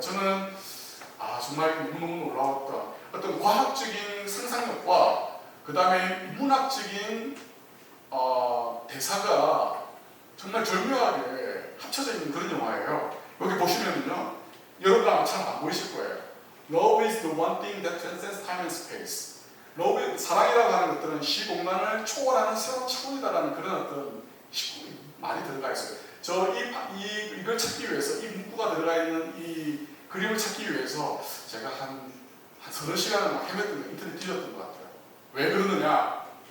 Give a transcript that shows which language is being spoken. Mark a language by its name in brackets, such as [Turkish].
[Korean] 저는 정말 너무너무 놀라웠던 어떤 과학적인 상상력과 그 다음에 문학적인 대사가 정말 절묘하게 합쳐져 있는 그런 영화예요. 여기 보시면은요, 여러분 아마 잘 안 보이실 거예요. [English] Love is the one thing that transcends time and space. [Korean] 사랑이라고 하는 것들은 시공간을 초월하는 새로운 차원이다라는 그런 어떤 말이 들어가 있어요. 이걸 찾기 위해서, 이 문구가 들어가 있는 이 그림을 찾기 위해서 제가 한 서너 시간을 막 헤맸던, 인터넷 뒤졌던 것 같아요. 왜 그러느냐?